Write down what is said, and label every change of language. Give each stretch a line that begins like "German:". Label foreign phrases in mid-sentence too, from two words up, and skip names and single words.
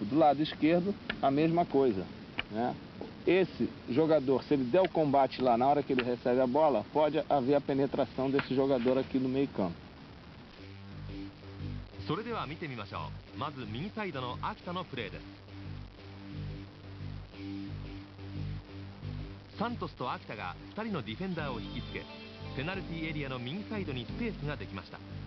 Portuguese: Do lado esquerdo, a mesma coisa, né? Esse jogador, se ele der o combate lá na hora que ele recebe a bola, pode haver a penetração desse jogador aqui no meio campo.
Japanese: それでは見てみましょう。まず右サイドの秋田のプレーです。サントスと秋田が2人のディフェンダーを引きつけペナルティーエリアの右サイドにスペースができました。